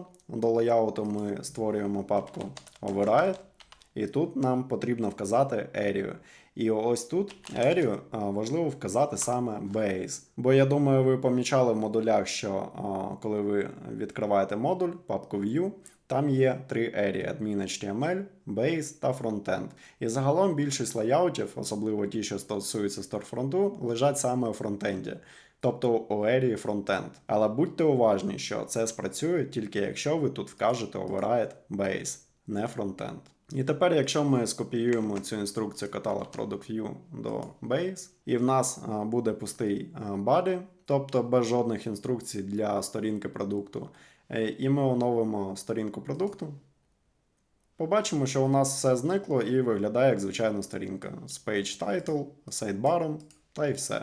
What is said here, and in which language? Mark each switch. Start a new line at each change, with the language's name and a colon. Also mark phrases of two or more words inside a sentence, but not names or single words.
Ukrainian: До лейауту ми створюємо папку Override, і тут нам потрібно вказати area. І ось тут area важливо вказати саме base. Бо я думаю, ви помічали в модулях, що коли ви відкриваєте модуль, папку View, там є три area:
English: admin HTML,
Ukrainian: base та frontend. І загалом більшість лейаутів, особливо ті, що стосуються сторфронту, лежать саме у фронтенді. Тобто у
English: area frontend.
Ukrainian: Але будьте уважні, що це спрацює тільки якщо ви тут вкажете
English: override base,
Ukrainian: не frontend. І тепер, якщо ми скопіюємо цю інструкцію каталог
English: Product View
Ukrainian: до Base, і в нас буде пустий body, тобто без жодних інструкцій для сторінки продукту, і ми оновимо сторінку продукту, побачимо, що у нас все зникло і виглядає як звичайна сторінка з
English: page title,
Ukrainian: сайдбаром та й все.